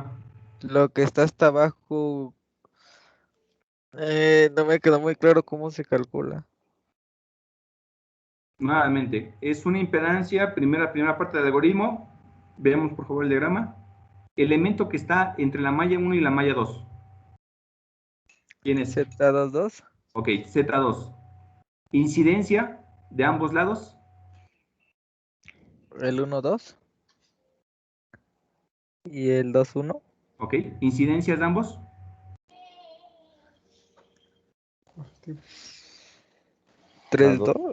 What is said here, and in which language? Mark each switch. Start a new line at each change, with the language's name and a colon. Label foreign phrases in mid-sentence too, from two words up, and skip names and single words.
Spanish: Lo que está hasta abajo, no me quedó muy claro cómo se calcula. Nuevamente, es una impedancia, primera parte del algoritmo. Veamos por favor el diagrama. Elemento que está entre la malla 1 y la malla 2. ¿Quién es? Z22. Ok, Z2. Incidencia de ambos lados. El 1-2 y el 2-1. Ok, incidencias de ambos. 3-2.